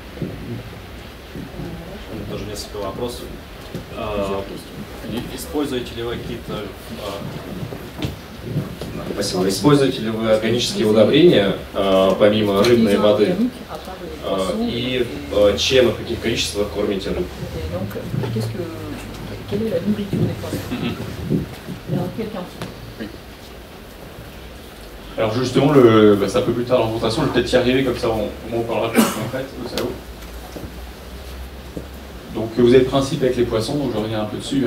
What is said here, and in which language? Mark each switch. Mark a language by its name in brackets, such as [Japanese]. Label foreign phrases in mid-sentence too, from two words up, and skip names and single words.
[Russian] Тоже несколько вопросов. Используете ли вы какие-то Спасибо. Используете ли вы органические удобрения, помимо рыбной воды? И чем и в каких количествах кормите рыб? [French] Alors justement, c'est un peu plus tard dans la présentation, je vais peut-être y arriver, comme ça on en parlera plus en fait, au salon. Donc vous avez le principe avec les poissons, donc je reviens un peu dessus.